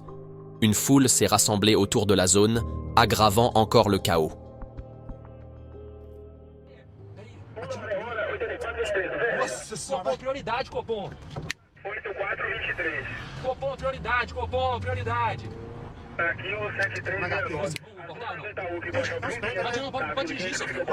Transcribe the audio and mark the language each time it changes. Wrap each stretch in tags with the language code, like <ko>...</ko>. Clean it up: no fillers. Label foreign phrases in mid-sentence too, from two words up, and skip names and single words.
<fr>Une foule s'est rassemblée autour de la zone, aggravant encore le chaos.</fr> <pt>Copom, prioridade, Copom. 8423. Copom, prioridade, Copom, prioridade. Aqui o 73. Pode dirigir, seu filho.</pt>